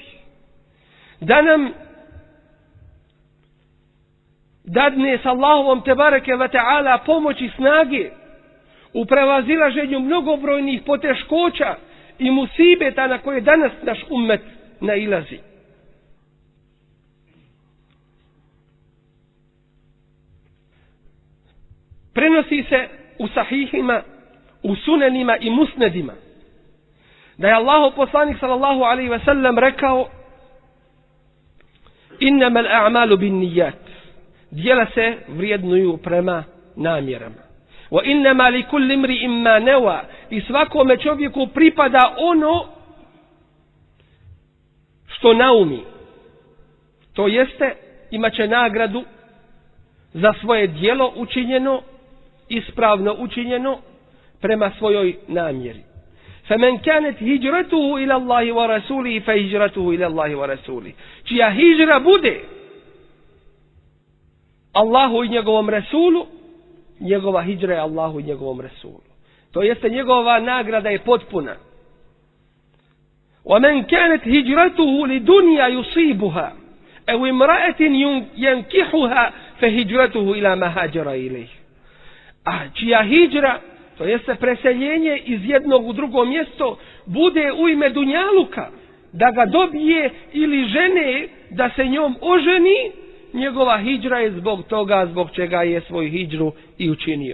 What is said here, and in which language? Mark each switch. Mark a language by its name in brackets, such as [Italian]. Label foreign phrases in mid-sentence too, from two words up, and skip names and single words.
[Bosnian] Da nam dadne s Allahovom [Arabic] تبارك وتعالى [Bosnian] pomoći snage u prevazilaženju mnogobrojnih poteškoća i musibeta na koje danas naš ummet nailazi. Prenosi se u sahihima, u sunenima i musnedima da je Allahov poslanik [Arabic] صلى الله عليه وسلم [Bosnian] rekao, [Arabic] إنما الأعمال بالنيات, [Bosnian] djela se vrijednuju prema namjerama. [Arabic] وإنما لكل امرئ ما نوى, [Bosnian] i svakome čovjeku pripada ono što naumi. To jeste, imaće nagradu za svoje djelo učinjeno, ispravno učinjeno prema svojoj namjeri. [Arabic] فَمَنْ كَانَتْ هِجْرَتُهُ إِلَى اللَّهِ وَرَسُولِهِ فَهِجْرَتُهُ إِلَى اللَّهِ وَرَسُولِهِ. [Bosnian] Čija hijra bude Allahu i njegovom Resulu, njegova hijra je Allahu i njegovom Resulu. To jeste, njegova nagrada je potpuna. [Arabic] وَمَنْ كَانَتْ هِجْرَتُهُ لِدُنْيَا يُصِيبُهَا أَوْ امْرَأَةٍ يَنْكِحُهَا فَهِجْرَتُهُ إِلَى مَا هَاجَرَ إِلَيْهِ. [Bosnian] A čija hijra, to jeste preseljenje iz jednog u drugo mjesto, bude u ime dunjaluka, da ga dobije ili žene da se njom oženi, njegova hijra je zbog toga zbog čega je svoj hijru i učinio.